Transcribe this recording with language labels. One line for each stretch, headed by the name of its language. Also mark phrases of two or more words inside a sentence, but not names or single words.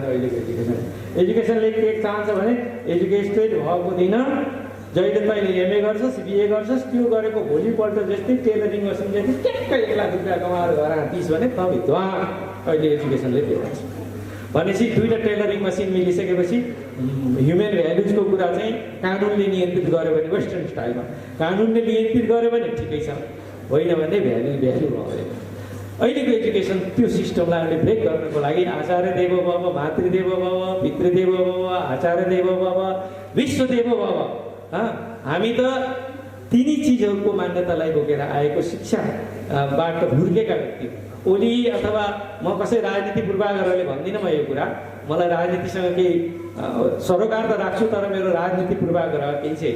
Nepali: अहिलेको एजुकेसनले के चाहन्छ भने एजुकेटेड भएको दिन जहिले तैँले एमए गर्छस्, बिए गर्छस्, त्यो गरेको भोलिपल्ट जस्तै
English: tailoring machine
Nepali: जस्तै ट्याक्क 1 लाख रुपियाँ कमाएर घर आँटिस् भने तभित्र अहिले एजुकेसनले त्यो गर्छ। भनेपछि 2टा
English: tailoring machine
Nepali: मिलिसकेपछि
English: human values ko
Nepali: कुरा चाहिँ कानुनले नियन्त्रित गर्यो भने
English: western style ma
Nepali: कानुनले नियन्त्रित गर्यो भने ठिकै छ, होइन भने भ्यालु रहँदैन। अहिलेको एजुकेसन त्यो सिस्टमलाई हामीले ब्रेक गर्नको लागि
Sanskrit: आचार्य देवो भव, मातृदेवो भव, पितृदेवो भव, आचार्य देवो भव, विश्वदेवो भव,
Nepali: हामी त तिनी चिजहरूको मान्यतालाई बोकेर आएको शिक्षाबाट हुर्केका व्यक्ति ओली अथवा म कसै राजनीति पूर्वाग्रहले भन्दिनँ म यो कुरा, मलाई राजनीतिसँग केही सरोकार त राख्छु तर मेरो राजनीति पूर्वाग्रह केही छैन।